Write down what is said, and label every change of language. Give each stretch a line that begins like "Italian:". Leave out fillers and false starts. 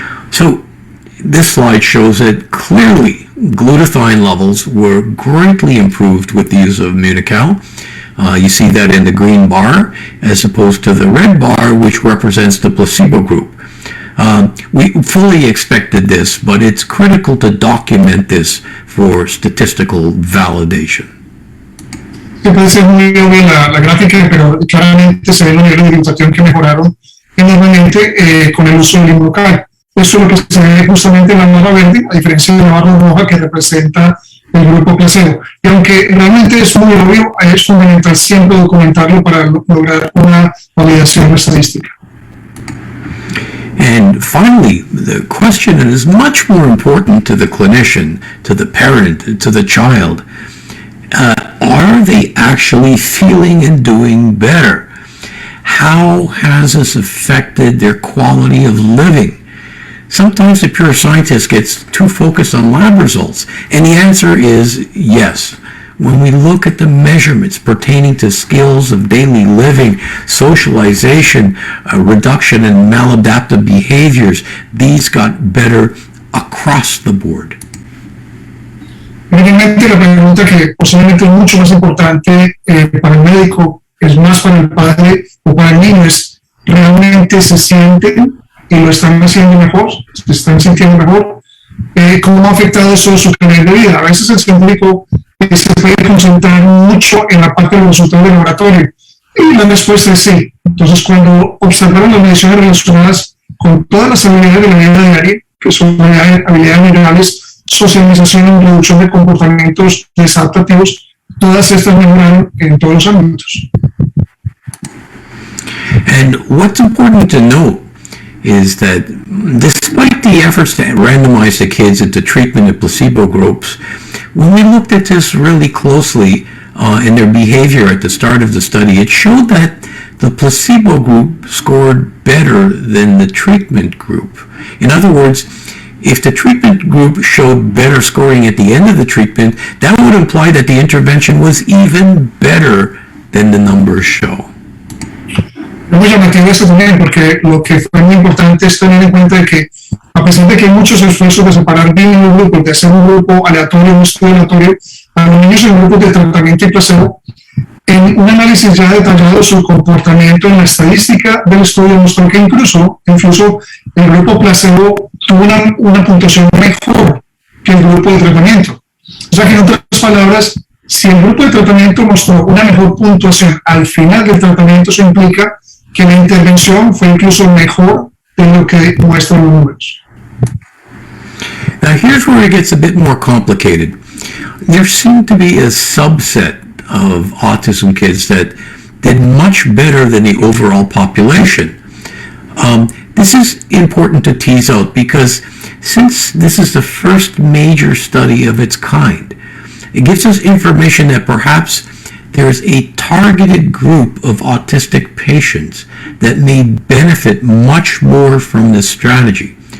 English: So, this slide shows that clearly glutathione levels were greatly improved with the use of Immunical. You see that in the green bar as opposed to the red bar, which represents the placebo group. We fully expected this, but it's critical to document this for statistical validation.
Spanish: Se puede ser muy obvia la gráfica, pero claramente se ve los niveles de glutatión que mejoraron enormemente con el uso del inmunocal. Eso es lo que se ve justamente en la barra verde, a diferencia de la barra roja que representa el grupo placebo. Y aunque realmente es muy obvio, es fundamental siempre documentarlo para lograr una validación estadística.
English: And finally, the question that is much more important to the clinician, to the parent, to the child, are they actually feeling and doing better? How has this affected their quality of living? Sometimes the pure scientist gets too focused on lab results, and the answer is yes. When we look at the measurements pertaining to skills of daily living, socialization, reduction in maladaptive behaviors, these got better across the board.
Spanish: Evidentemente, la pregunta que posiblemente es mucho más importante para el médico, es más para el padre o para el niño, es ¿realmente se sienten y lo están haciendo mejor? ¿Se están sintiendo mejor? ¿Cómo ha afectado eso su calidad de vida? A veces el científico se puede concentrar mucho en la parte de los resultados del laboratorio, y la respuesta es sí. Entonces, cuando observaron las mediciones relacionadas con todas las habilidades de la vida diaria, que son habilidades minerales, socialización y reducción de comportamientos desadaptativos, todas estas mejoraron en todos los ámbitos.
English: And what's important to note is that despite the efforts to randomize the kids into treatment and placebo groups, when we looked at this really closely in their behavior at the start of the study, it showed that the placebo group scored better than the treatment group. In other words, if the treatment group showed better scoring at the end of the treatment, that would imply that the intervention was even better than the numbers show.
Spanish: Es muy llamativo esto también, porque lo que fue muy importante es tener en cuenta de que a a pesar de que hay muchos esfuerzos de separar bien los grupos, de hacer un grupo aleatorio, un estudio aleatorio, a los niños en grupos de tratamiento y placebo, en un análisis ya detallado de su comportamiento en la estadística del estudio mostró que incluso el grupo placebo tuvo una puntuación mejor que el grupo de tratamiento. O sea que en otras palabras, si el grupo de tratamiento mostró una mejor puntuación al final del tratamiento, eso implica que la intervención fue incluso mejor de lo que muestran los números.
English: Now here's where it gets a bit more complicated. There seemed to be a subset of autism kids that did much better than the overall population. This is important to tease out because since this is the first major study of its kind, it gives us information that perhaps there's a targeted group of autistic patients that may benefit much more from this strategy.